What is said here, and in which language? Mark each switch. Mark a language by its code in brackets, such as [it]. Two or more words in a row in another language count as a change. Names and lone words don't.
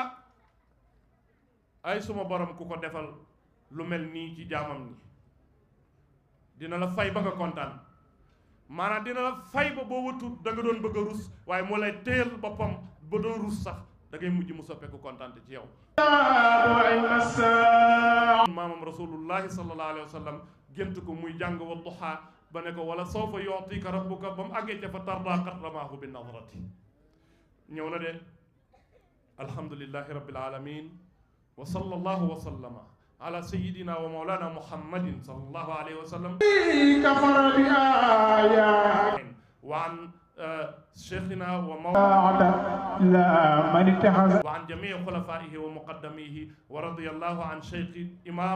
[wo] ay suma borom ku ko defal lu mel nii ci jaamam ñi dina la fay ba nga kontaan maanaam dina la fay ba boo wëtut da nga doon bëgg a rus waaye moo lay téyal boppam ba doo rus sax da ngay mujj mu soppeeku kontaan ci yow maamam [ar] رسول الله صلى الله عليه وسلم [wo] gént ko muy jàng [ar] والضحى [wo] ba ne ko [ar] ولسوف يعطيك ربك [wo] ba mu àggee ca [ar] فترضى قد رماه بنظرة [wo] ñëw na de [ar] الحمد لله رب العالمين وصلى الله وسلم على سيدنا ومولانا محمد صلى الله عليه وسلم وعن شيخنا وعن جميع خلفائه ومقدميه ورضي الله عن شيخ إمام